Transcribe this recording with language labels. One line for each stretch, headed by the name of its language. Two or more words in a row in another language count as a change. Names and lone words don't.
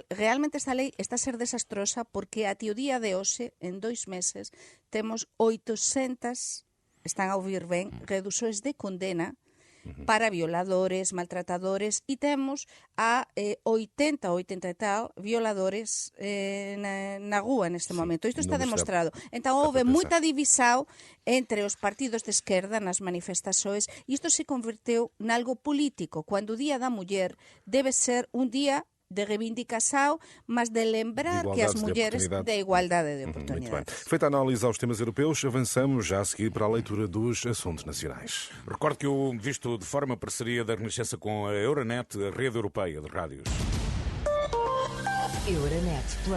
Galician: Realmente esta lei está a ser desastrosa porque até o día de hoxe, en 2 meses, temos 800, están a ouvir ben, reduções de condena para violadores, maltratadores, e temos a 80 e tal violadores na rúa neste momento. Isto está demostrado. Entón, houve moita divisão entre os partidos de esquerda nas manifestações e isto se converteu nalgo político, cando o Día da Muller debe ser un día de reivindicação,
Portuguese: mas de lembrar que as mulheres da igualdade de oportunidades. Feita a análise aos temas europeus, avançamos já a seguir para a leitura dos assuntos nacionais. Recordo que o Visto de Fora, uma parceria da Renascença com a Euronet, a rede europeia de rádios. Euronet Plus.